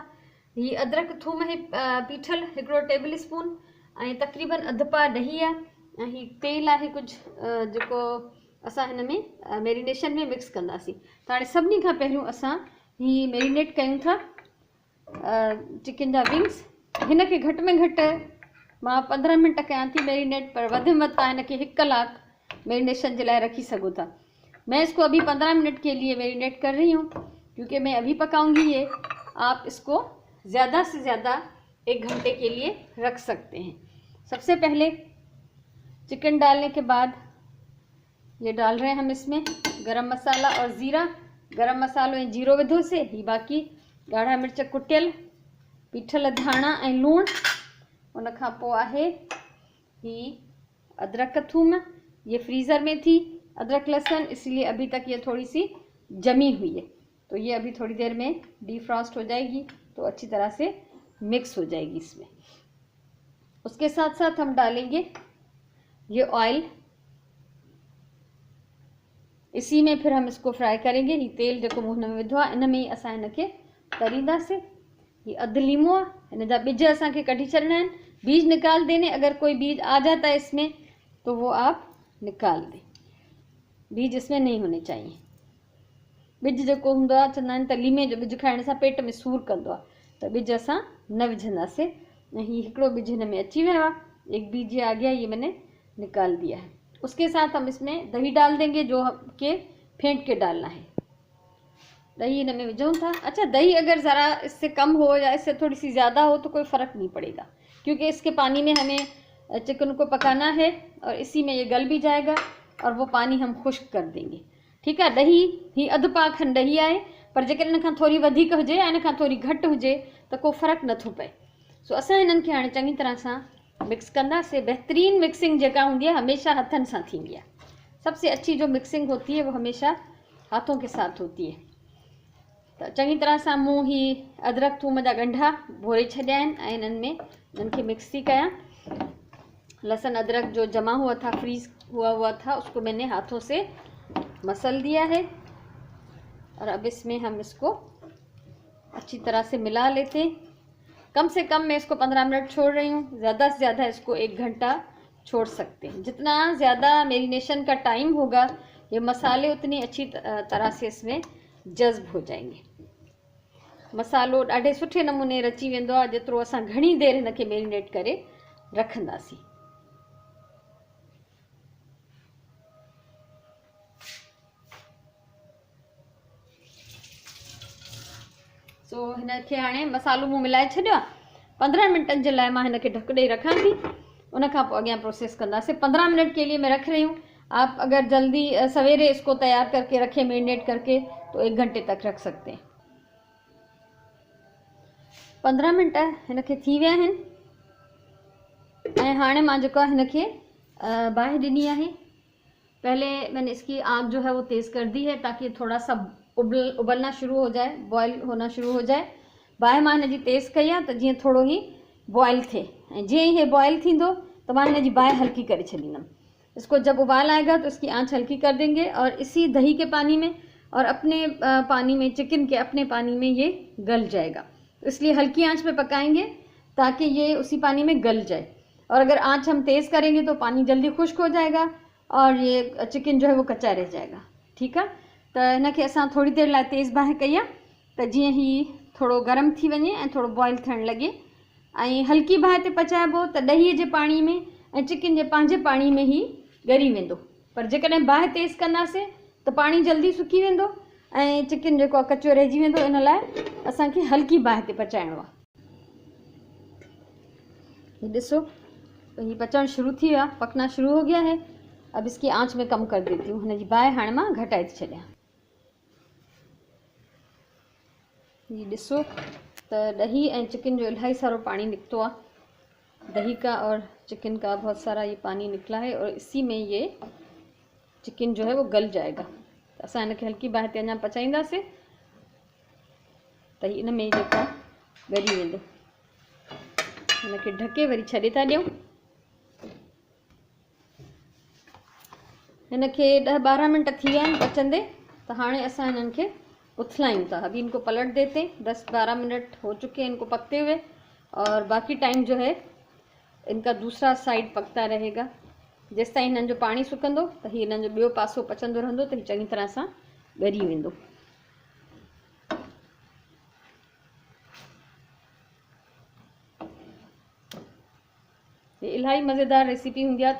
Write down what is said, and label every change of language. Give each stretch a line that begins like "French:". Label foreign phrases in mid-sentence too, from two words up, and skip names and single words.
Sindhi: ही अदरक थूम है पीठल 1 टेबल स्पून, ऐं तक़रीबन अधु पा ॾही आहे, ऐं ही तेल आहे कुझु जेको असां हिन में मैरिनेशन में मिक्स कंदासीं। त हाणे सभिनी खां पहिरियों असां ही मैरिनेट कयूं था चिकन जा विंग्स। हिन खे घटि में घटि मां 15 मिनट कयां थी मैरिनेट, पर वधि में वधि तव्हां हिन खे 1 कलाक मैरिनेशन
Hindi: के लिए
Sindhi: रखी सको था।
Hindi: मैं इसको अभी 15 मिनट के लिए मैरिनेट कर रही हूँ, क्योंकि मैं अभी पकाऊंगी ये। आप इसको ज़्यादा से ज़्यादा 1 घंटे के लिए रख सकते हैं। सबसे पहले चिकन डालने के बाद ये डाल रहे हैं हम इसमें गरम मसाला और ज़ीरा।
Sindhi: गरम मसालो ऐं जीरो विधो से ही, बाक़ी ॻाढ़ा मिर्च कुटियल, पीठल धाणा ऐं लूणु। उन खां पोइ आहे ही अदरक थूम,
Hindi: ये फ्रीज़र में थी अदरक लहसुन, इसलिए अभी तक ये थोड़ी सी जमी हुई है। तो ये अभी थोड़ी देर में डीफ्रॉस्ट हो जाएगी, तो अच्छी तरह से मिक्स हो जाएगी इसमें। उसके साथ साथ हम डालेंगे ये ऑयल, इसी में फिर हम इसको फ्राई करेंगे।
Sindhi: ही तेल जो मूं में विधो आहे, इन में ही असां हिनखे तरींदासीं। ये अधु लीमो आहे, हिन जा बीज असांखे कढी छॾिणा आहिनि।
Hindi: बीज निकाल देने, अगर कोई बीज आ जाता है इसमें तो वो आप निकाल दें। बीज इसमें नहीं होने चाहिए।
Sindhi: बीज जेको हूंदो आहे, चवंदा आहिनि त लीमे जो बीज खाइण सां पेट में सूर कंदो आहे, त बीज असां न विझंदासीं। ऐं ही हिकिड़ो बीज हिन में अची वियो आहे,
Hindi: 1 बीज ये आ गया, ये मैंने निकाल दिया है। उसके साथ हम इसमें दही डाल देंगे, जो के फेंट के डालना है।
Sindhi: दही इनमें विझूं था।
Hindi: अच्छा, दही अगर ज़रा इससे कम हो या इससे थोड़ी सी ज़्यादा हो तो कोई फ़र्क नहीं पड़ेगा, क्योंकि इसके पानी में हमें चिकन को पकाना है, और इसी में ये गल भी जाएगा, और वो पानी हम खुश्क कर देंगे। ठीक है।
Sindhi: दही ही अधु पा खन दही आहे, पर जेकर इन खां थोड़ी वधीक हुजे या इन खां थोड़ी घटि हुजे त को फ़र्क़ु नथो पए। सो असां हिननि खे हाणे चङी तरह सां मिक्स कंदासीं। बहितरीन मिक्सिंग जेका हूंदी आहे हमेशा हथनि सां थींदी आहे।
Hindi: सबसे अच्छी जो मिक्सिंग होती है वो हमेशा हाथों के साथ होती है।
Sindhi: तो चङी तरह सां मूं ही अदरक थूम जा ॻंढा भोरे छॾिया आहिनि, ऐं इन्हनि खे मिक्स थी कयां।
Hindi: लहसुन अदरक जो जमा हुआ था, फ्रीज हुआ था, उसको मैंने हाथों से मसल दिया है, और अब इसमें हम इसको अच्छी तरह से मिला लेते हैं। कम से कम मैं इसको 15 मिनट छोड़ रही हूँ, ज़्यादा से ज़्यादा इसको 1 घंटा छोड़ सकते हैं। जितना ज़्यादा मैरिनेशन का टाइम होगा, ये मसाले उतनी अच्छी तरह से इसमें जज्ब हो जाएंगे।
Sindhi: मसालो ॾाढे सुठे नमूने रची वेंदो आहे जेतिरो असां घणी देर हिनखे मैरिनेट करे रखंदासीं। सो हिनखे हाणे मसालो मूं मिलाए छॾियो आहे। 15 मिनटनि जे लाइ मां हिनखे ढक ॾेई रखां थी, उन खां पोइ अॻियां प्रोसेस कंदासीं।
Hindi: 15 मिनट के लिए मैं रख रही हूँ। आप अगर जल्दी सवेरे इसको तैयार करके रखें मैरिनेट करके, तो 1 घंटे तक रख सकते हैं।
Sindhi: 15 मिनट हिनखे थी विया आहिनि, ऐं हाणे मां जेको आहे हिनखे बाहि ॾिनी आहे।
Hindi: पहले मैंने इसकी आग जो है वो तेज़ कर दी है, ताकि थोड़ा सा उबलना शुरू हो जाए, बॉयल होना शुरू हो जाए।
Sindhi: बाहि मां हिन जी तेज़ कई आहे, त जीअं थोरो ई बॉयल थिए, ऐं जीअं ही बॉयल थींदो त मां हिन जी बाहि हल्की करे छॾींदमि।
Hindi: इसको जब उबाल आएगा तो इसकी आंच हल्की कर देंगे, और इसी दही के पानी में और अपने पानी में, चिकन के अपने पानी में ये गल जाएगा। तो इसलिए हल्की आंच पे पकाएंगे, ताकि ये उसी पानी में गल जाए। और अगर आंच हम तेज़ करेंगे तो पानी जल्दी खुश्क हो जाएगा, और ये चिकन जो है वो कच्चा रह जाएगा। ठीक है।
Sindhi: तो इनके असां थोड़ी देर लाइ तेज़ बाहि कई आहे, त जीअं ही थोरो गरम थी वञे ऐं थोरो बॉइल थियणु लॻे ऐं हल्की बाहि ते पचाइबो त ॾहीअ जे पाणी में ऐं चिकन जे पंहिंजे पाणी में ई ॻरी वेंदो। पर जेकॾहिं बाहि तेज़ कंदासीं त पाणी जल्दी सुकी वेंदो ऐं चिकन जेको आहे कचो रहिजी वेंदो। इन लाइ असांखे हल्की बाहि ते पचाइणो आहे। ये ॾिसो ये पचण शुरू थी वियो आहे,
Hindi: पकना शुरू हो गया है। अब इसकी आंच में कम कर देती हूँ।
Sindhi: हिन जी बाहि हाणे मां घटाए थी छॾियां। ये ॾिसो त ॾही ऐं चिकन जो इलाही सारो पानी निकतो आहे।
Hindi: दही का और चिकन का बहुत सारा ये पानी निकला है और इसी में ये चिकन जो है वो गल जाएगा।
Sindhi: तो असां हिनखे हल्की बाहि ते अञा पचाईंदासीं त इन में जेको ॻरी वेंदो। हिनखे ढके वरी छॾे था ॾियूं। हिनखे 10-12 मिनट थी विया आहिनि पचंदे। तो हाणे असां हिननि खे उथलायूं था।
Hindi: अभी इनको पलट देते। 10-12 मिनट हो चुके हैं इनको पकते हुए और बाकी टाइम जो है इनका दूसरा साइड पकता रहेगा।
Sindhi: जेसि ताईं हिननि जो पाणी सुकंदो त हीउ हिननि जो ॿियो पासो पचंदो रहंदो त हीउ चङी तरह सां ॻरी वेंदो। ये इलाही मज़ेदार रेसिपी हूंदी आहे।